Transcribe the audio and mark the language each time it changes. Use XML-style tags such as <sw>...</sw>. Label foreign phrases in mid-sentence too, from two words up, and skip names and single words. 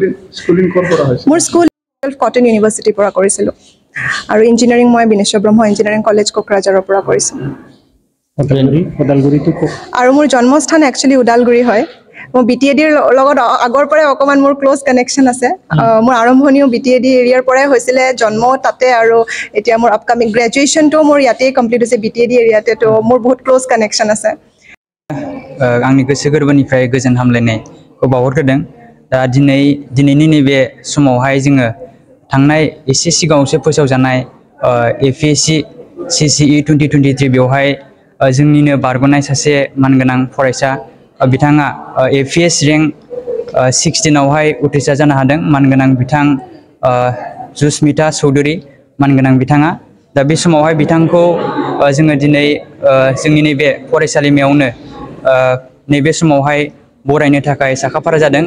<as>মোৰ স্কুল কটন ইউনিভাৰ্চিটিৰ পৰা কৰিছিলোঁ আৰু ইঞ্জিনিয়াৰিং মই বিনেশ্বৰ ব্ৰহ্ম ইঞ্জিনিয়াৰিং কলেজ কোকৰাঝাৰৰ পৰা কৰিছোঁ আৰু মোৰ জন্মস্থান একচুৱেলি ওদালগুৰি হয় মই BTADৰ লগত আগৰ পৰাই অকণমান মোৰ</as> <en>close connection</en> <as>আছে মোৰ আৰম্ভণিও BTAD এৰিয়াৰ পৰাই হৈছিলে জন্ম তাতে আৰু এতিয়া মোৰ</as> <en>upcoming graduation</en> <as>মোৰ ইয়াতেই কমপ্লিট হৈছে BTAD এৰিয়াতে তো মোৰ বহুত</as> <en>close connection</en> <as>আছে</as> <brx>आंनि गोसो गोरबोनिफ्राय गोजोन हामलायनायखौ बावहरग्रोदों दा दिनैनि नैबे समावहाय जोङो थांनाय एसे सिगाङावसो फोसावजानाय APSC CCE 2023 बेवहाय जोंनिनो बारग'नाय सासे मानगोनां फरायसा बिथाङा APS रेंक 16 आवहाय उथ्रिसार जानो हादों मानगोनां बिथां जुस्मिता चौधुरी मानगोनां बिथाङा दा बे समावहाय बिथांखौ जोङो दिनै जोंनि नैबे फरायसालिमायावनो नैबे समावहाय बरायनो थाखाय साखाफारा जादों।</brx>